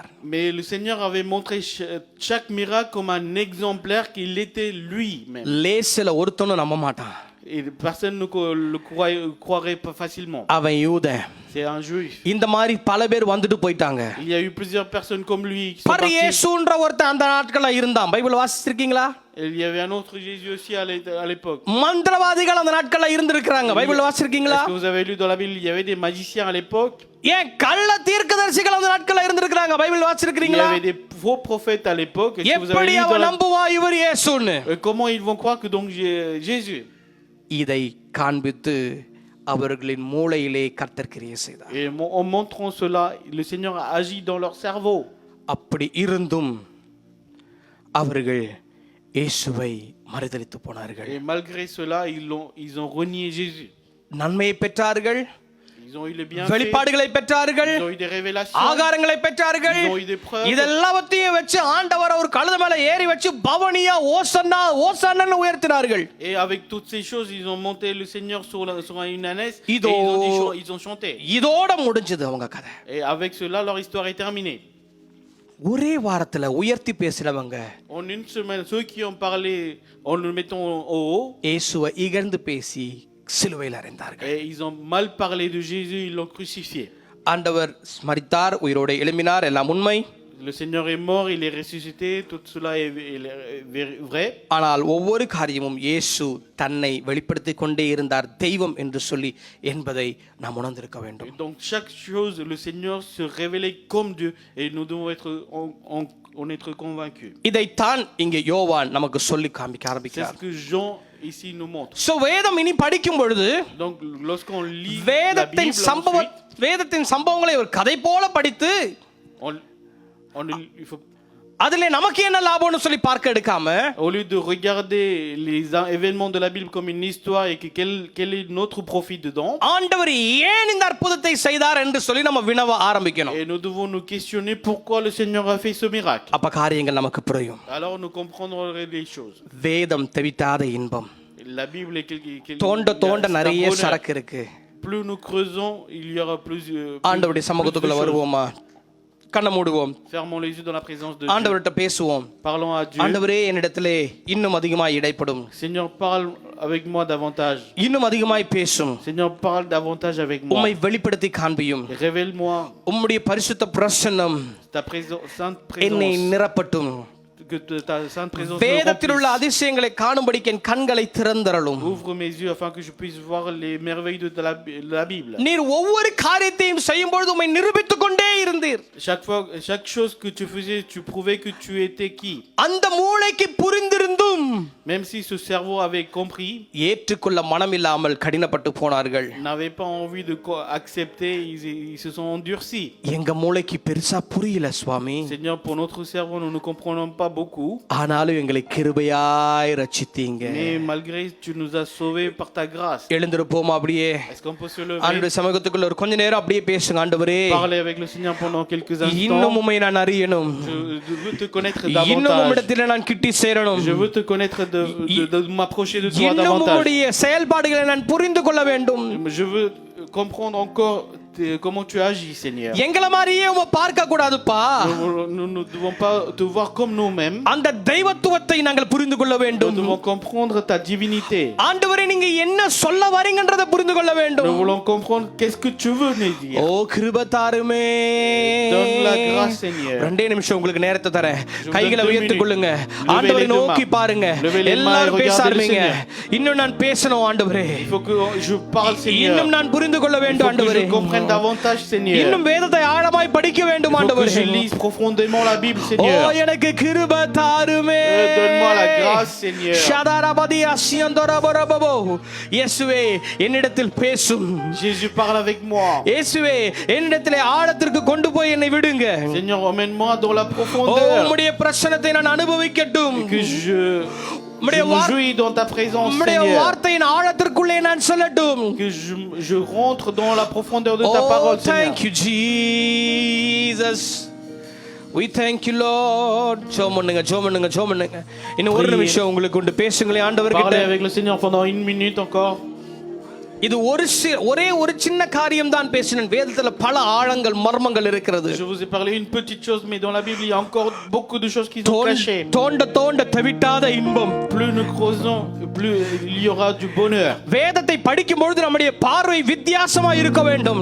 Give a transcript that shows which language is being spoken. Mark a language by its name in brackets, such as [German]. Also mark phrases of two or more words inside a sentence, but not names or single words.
[French] Mais le Seigneur avait montré chaque miracle comme un exemplaire qu'il était lui-même. [Tamil] லேசில ஒருத்தனும் நம்ப மாட்டான். [French] Et personne ne le croirait pas facilement. [Tamil] அவன் யூதன். [French] C'est un juif. [Tamil] இந்த மாதிரி பல பேர் வந்துட்டு போயிட்டாங்க. [French] Il y a eu plusieurs personnes comme lui qui sont பர் parties. [Tamil] இயேசுன்ற ஒருத்தன் அந்த நாட்கள்ல இருந்தான். பைபிள் வாசிச்சிருக்கீங்களா? [French] Il y avait un autre Jésus aussi à l'époque. [Tamil] மந்திரவாதிகள் அந்த நாட்கள்ல இருந்திருக்காங்க. பைபிள் வாசிச்சிருக்கீங்களா? [French] Est-ce que vous avez lu dans la Bible, il y avait des magiciens à l'époque? [Tamil] ஏன் கள்ள தீர்க்கதரிசிகள் அந்த நாட்கள்ல இருந்திருக்காங்க. பைபிள் [French] Il y [Tamil] வாசிச்சிருக்கீங்களா? [French] avait des faux prophètes à l'époque. Est-ce que vous avez [Tamil] எப்படி [French] lu dans [Tamil] அவன் [French] la... [Tamil] நம்புவா இவர் இயேசுன்னு? [French] Comment ils vont croire que donc Jésus? [Tamil] இதை காண்பித்து அவர்களின் மூளையிலே கர்த்தர் கிரியை செய்தார். [French] Et en montrant cela, le Seigneur a agi dans leur cerveau. [Tamil] அப்படி இருந்தும் அவர்கள் இயேசுவை மறுதலித்து போனார்கள். [French] Et malgré cela, ils ont renié Jésus. [Tamil] நன்மையை பெற்றார்கள், [French] Ils ont eu le bienfait, [Tamil] வெளிப்பாடுகளை பெற்றார்கள், [French] ils ont eu des révélations, [Tamil] ஆகாரங்களை பெற்றார்கள். [French] ils ont eu des preuves. [Tamil] இதெல்லாவற்றையும் வச்சு ஆண்டவர் ஒரு கழுத மேல ஏறி வச்சு பவனியா ஓசன்னா ஓசன்னான்னு உயர்த்தினார்கள். [French] Et avec toutes ces choses, ils ont monté le Seigneur sur une ânesse et Ido. ils ont chanté. [Tamil] இதோட முடிஞ்சது அவங்க கதை. [French] Et avec cela, leur histoire est terminée. [Tamil] ஒரே வாரத்துல உயர்த்தி பேசினவங்க [French] En une semaine, ceux qui ont parlé en le mettant au haut, [Tamil] இயேசுவை இகழ்ந்து பேசி சிலுவையில் அறைந்தார்கள். [French] et ils ont mal parlé de Jésus, ils l'ont crucifié. [Tamil] ஆண்டவர் மரித்தார், உயிரோடு எழும்பினார், எல்லாம் உண்மை. [French] Le Seigneur est mort, il est ressuscité, tout cela est vrai. [Tamil] ஆனால் ஒவ்வொரு காரியமும் இயேசு தன்னை வெளிப்படுத்திக் கொண்டே இருந்தார் தெய்வம் என்று சொல்லி என்பதை நாம் உணர்ந்திருக்க வேண்டும். [French] Donc chaque chose, le Seigneur se révélait comme Dieu et nous devons être convaincus. [Tamil] இதைத்தான் இங்கே யோவான் நமக்கு சொல்லி காண்பிக்க [French] C'est [Tamil] ஆரம்பிக்கிறார். [French] ce que Jean ici nous montre. [Tamil] சோ வேதம் இனி படிக்கும் பொழுது [French] Donc lorsqu'on lit la [Tamil] வேதத்தின் [French] Bible [Tamil] வேதத்தின் சம்பவங்களை ஒரு கதை போல படித்து [French] il faut, [Tamil] அதுல நமக்கு என்ன லாபம்னு சொல்லி பார்க்க எடுக்காம [French] au lieu de regarder les événements de la Bible comme une histoire et que quel est notre profit dedans, [Tamil] ஆண்டவர் ஏன் இந்த அற்புதத்தை செய்தார் என்று சொல்லி நம்ம வினவ ஆரம்பிக்கணும். [French] et nous devons nous questionner pourquoi le Seigneur a fait ce miracle. [Tamil] அப்ப காரியங்கள் நமக்கு புரியும். [French] Alors nous comprendrons les choses. [Tamil] வேதம் தெவிட்டாத இன்பம். [French] La Bible est [Tamil] தோண்ட தோண்ட [French] c'est un [Tamil] நிறைய [French] bonheur. [Tamil] சரக்கு இருக்கு. [French] Plus nous creusons, il y aura plus [Tamil] ஆண்டவருடைய சமூகத்துக்குள்ள [French] de choses. [Tamil] வருவோமா? கண்ணை மூடுவோம். [French] Fermons les yeux dans la présence de Dieu. [Tamil] ஆண்டவர்கிட்ட பேசுவோம். [French] Parlons à Dieu. [Tamil] ஆண்டவரே என்னிடத்திலே இன்னும் அதிகமாய் இடைப்படும். [French] Seigneur, parle avec moi davantage. [Tamil] இன்னும் அதிகமாய் பேசும். [French] Seigneur, parle davantage avec moi. [Tamil] உம்மை வெளிப்படுத்தி காண்பியும். [French] Révèle-moi [Tamil] உம்முடைய பரிசுத்த பிரசன்னம் [French] ta sainte [Tamil] என்னை [French] présence. [Tamil] நிரப்பட்டும். [French] Que ta sainte présence me [Tamil] வேதத்தில் உள்ள [French] remplisse. [Tamil] அதிசயங்களை காணும்படிக்கு என் கண்களை திறந்தருளும். [French] Ouvre mes yeux afin que je puisse voir les merveilles de la Bible. [Tamil] நீர் ஒவ்வொரு காரியத்தையும் செய்யும் பொழுது உம்மை நிரூபித்துக் கொண்டே இருந்தீர். [French] Chaque chose que tu faisais, tu prouvais que tu étais qui. [Tamil] அந்த மூளைக்கு புரிந்திருந்தும் [French] Même si ce cerveau avait compris, [Tamil] ஏற்றுக்கொள்ள மனமில்லாமல் கடினப்பட்டு போனார்கள். [French] n'avait pas envie de accepter, ils se sont endurcis. [Tamil] எங்க மூளைக்கு பெருசா புரியல சுவாமி. [French] Seigneur, pour notre cerveau, nous ne comprenons pas beaucoup. [Tamil] ஆனாலும் எங்களை கிருபையாய் ரட்சித்தீங்க. [French] Mais malgré, tu nous as sauvés par ta grâce. [Tamil] எழுந்திருப்போம் அப்படியே. [French] Est-ce qu'on peut se lever? [Tamil] ஆண்டவருடைய சமூகத்துக்குள்ள ஒரு கொஞ்ச நேரம் அப்படியே பேசுங்க. ஆண்டவரே, [French] Parler avec le Seigneur pendant quelques instants. [Tamil] இன்னும் உம்மை நான் அறியணும். [French] Je veux te connaître [Tamil] இன்னும் [French] davantage. [Tamil] உம்மிடத்திலே நான் கிட்டி சேரணும். [French] Je veux te connaître de m'approcher de toi [Tamil] இன்னும் [French] davantage. [Tamil] உம்முடைய செயல்பாடுகளை நான் புரிந்து கொள்ள வேண்டும். [French] Je veux comprendre encore comment tu agis, Seigneur. [Tamil] எங்களை மாதிரியே உம்மை பார்க்க கூடாதுப்பா. [French] Nous ne devons pas te voir comme nous-mêmes. [Tamil] அந்த தெய்வத்துவத்தை நாங்கள் புரிந்து கொள்ள [French] Nous [Tamil] வேண்டும். [French] devons comprendre ta divinité. [Tamil] ஆண்டவரே, நீங்க என்ன சொல்ல வரீங்கன்றதை புரிந்து கொள்ள [French] Nous [Tamil] வேண்டும். [French] voulons comprendre qu'est-ce que tu veux nous dire. [Tamil] ஓ கிருபை தாருமே. [French] Donne la grâce, Seigneur. [Tamil] ரெண்டே நிமிஷம் உங்களுக்கு நேரத்தை தரேன். [French] Je vous [Tamil] கைகளை [French] donne 2 [Tamil] உயர்த்திக் [French] minutes. [Tamil] கொள்ளுங்க. [French] Levez [Tamil] ஆண்டவரை [French] les deux [Tamil] நோக்கி [French] mains. [Tamil] பாருங்க. [French] Levez les mains et [Tamil] எல்லாரும் பேச [French] regardez le [Tamil] ஆரம்பிங்க. [French] Seigneur. [Tamil] இன்னும் நான் பேசணும் ஆண்டவரே. [French] Il faut que je parle, Seigneur. [Tamil] இன்னும் நான் புரிந்து கொள்ள [French] Il [Tamil] வேண்டும் [French] faut que [Tamil] ஆண்டவரே. [French] je comprenne davantage, Seigneur. [Tamil] இன்னும் வேதத்தை ஆழமாய் படிக்க வேண்டும் [French] Il faut que [Tamil] ஆண்டவரே. [French] je lise profondément la Bible, [Tamil] ஓ [French] Seigneur. [Tamil] எனக்கு கிருபை தாருமே. [French] Donne-moi la grâce, Seigneur. ஷதரபதி அசியந்தரபரபபோ. [Tamil] இயேசுவே என்னிடத்தில் பேசும். [French] Jésus, parle avec moi. [Tamil] இயேசுவே என்னிடத்திலே ஆழத்திற்கு கொண்டு போய் என்னை விடுங்க. [French] Seigneur, emmène-moi dans la [Tamil] ஓ [French] profondeur. [Tamil] உம்முடைய பிரசன்னத்தை நான் அனுபவிக்கட்டும். [French] Que je me jouis dans ta présence, [Tamil] உம்முடைய [French] Seigneur. [Tamil] வார்த்தையின் ஆழத்திற்குள்ளே நான் செல்லட்டும். [French] Que je rentre dans la profondeur de ta parole, Seigneur. [English] Thank you Jesus. We thank you Lord. [Tamil] ஜெபம் பண்ணுங்க. இன்னும் ஒரு நிமிஷம் உங்களுக்கு கொண்டு பேசுங்களே ஆண்டவர்கிட்ட. [French] Parlez avec le Seigneur pendant 1 minute encore. [Tamil] இது ஒரே ஒரு சின்ன காரியம் தான் பேசினேன். வேதத்துல பல ஆழங்கள் மர்மங்கள் இருக்கிறது. [French] Je vous ai parlé une petite chose, mais dans la Bible il y a encore beaucoup de choses qui sont cachées. [Tamil] தோண்ட தவிட்டாத இன்பம். [French] Plus nous creusons, plus il y aura du bonheur. [Tamil] வேதத்தை படிக்கும் பொழுது நம்முடைய பார்வை வித்தியாசமா இருக்க வேண்டும்.